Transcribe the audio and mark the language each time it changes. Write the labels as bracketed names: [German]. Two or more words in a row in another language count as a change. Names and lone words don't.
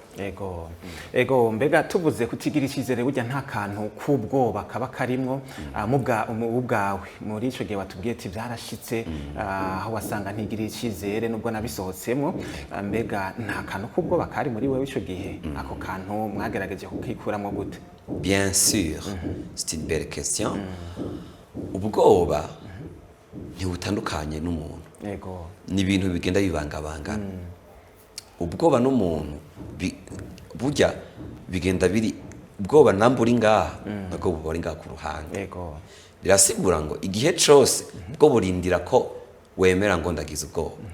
[Rundi] ego mbega tuvuze kutigira icizere burya nta kantu k'ubwoba kaba karimwo ubwawe muri ico gihe watubwiye ati vyarashitse aho wasanga ntigira icizere nubwo nabisohotsemwo mbega nta kantu k'ubwoba kari muri wewe ico gihe ako kantu mwagerageje kukikuramwo gute? [French] Bien sûr, c'est une belle question. [Rundi] Ubwoba ntibutandukanye n'umuntu. Ni ibintu bigenda bibangabangana. Ubwoba n'umuntu burya bigenda biri ubwoba namburi ngaha nabwo buri ngaha ku ruhande. Birasigura ngo igihe cose bwo burindira ko wemera ngo ndagize ubwoba.